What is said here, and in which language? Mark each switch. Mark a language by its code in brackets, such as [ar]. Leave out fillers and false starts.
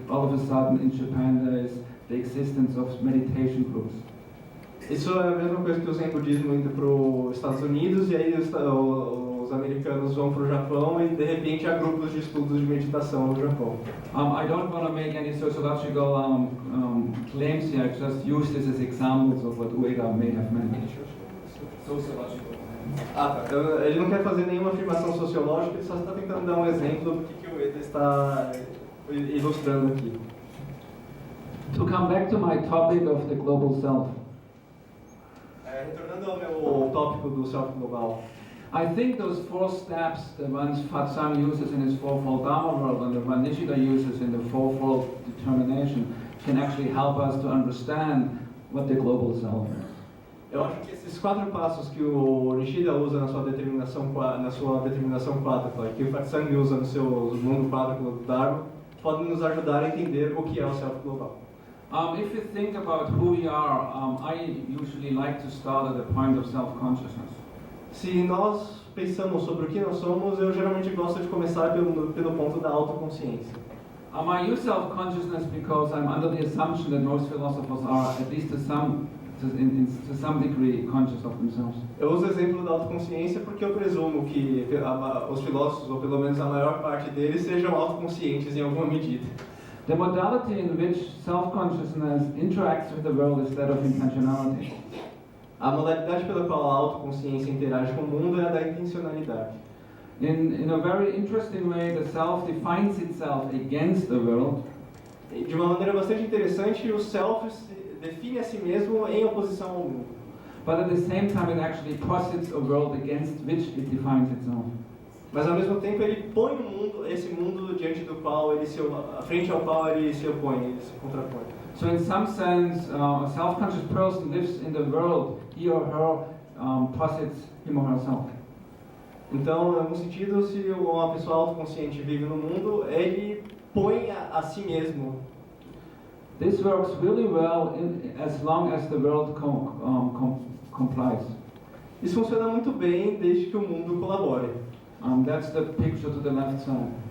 [en] All of a sudden, in Japan, there is the existence of meditation groups. [pt] Isso é a mesma coisa que o Zen budismo indo para os Estados Unidos e aí os americanos vão para o Japão e de repente há grupos de estudos de meditação no Japão. [en] I don't want to make any sociological claims here. I just use this as examples of what Ueda may have meant. Sociological. [pt] Ah, tá. Então, ele não quer fazer nenhuma afirmação sociológica, ele só está tentando dar um exemplo do que o Ueda está ilustrando aqui. [en] To come back to my topic of the global self. [pt] Retornando ao meu tópico do self global. [en] I think those 4 steps, the ones Fatsang uses in his fourfold Dharma world and the one Nishida uses in the fourfold determination, can actually help us to understand what the global self is. [pt] Eu acho que esses 4 passos que o Nishida usa na sua determinação 4, que o Fatsang usa no seu mundo 4 do Dharma, podem nos ajudar a entender o que é o self global. [en] If you think about who we are, I usually like to start at the point of self-consciousness. [pt] Se nós pensamos sobre o que nós somos, eu geralmente gosto de começar pelo ponto da autoconsciência. [en] I use self-consciousness because I'm under the assumption that most philosophers are, at least to some degree, conscious of themselves. [pt] Eu uso o exemplo da autoconsciência porque eu presumo que os filósofos, ou pelo menos a maior parte deles, sejam autoconscientes em alguma medida. [en] The modality in which self-consciousness interacts with the world is that of intentionality. [pt] A modalidade pela qual a autoconsciência interage com o mundo é a da intencionalidade. [en] In a very interesting way, the self defines itself against the world. [pt] De uma maneira bastante interessante, o self define a si mesmo em oposição ao mundo. [en] But at the same time, it actually posits a world against which it defines itself. [pt] Mas ao mesmo tempo ele põe esse mundo diante do qual frente ao qual ele se opõe, ele se contrapõe. [en] So in some sense, a self-conscious person lives in the world, he or her posits him or herself. [pt] Então, em algum sentido, se uma pessoa autoconsciente vive no mundo, ele põe a si mesmo. [en] This works really well as long as the world complies. [pt] Isso funciona muito bem desde que o mundo colabore. [en] That's the picture to the left side.